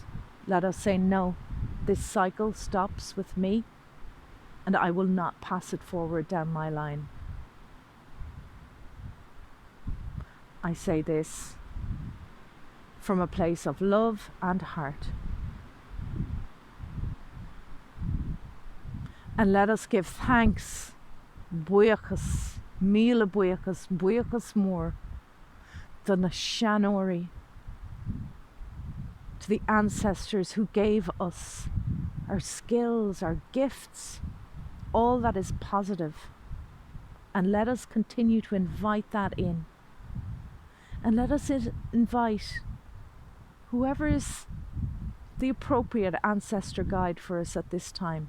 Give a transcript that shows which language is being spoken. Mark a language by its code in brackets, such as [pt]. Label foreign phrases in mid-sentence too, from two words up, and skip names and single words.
[en] Let us say, no, this cycle stops with me, and I will not pass it forward down my line. I say this from a place of love and heart. And let us give thanks, [ga] buíochas, míle buíochas, buíochas mór, do na seanóirí, [en] to the ancestors who gave us our skills, our gifts, all that is positive. And let us continue to invite that in. And let us invite whoever is the appropriate ancestor guide for us at this time.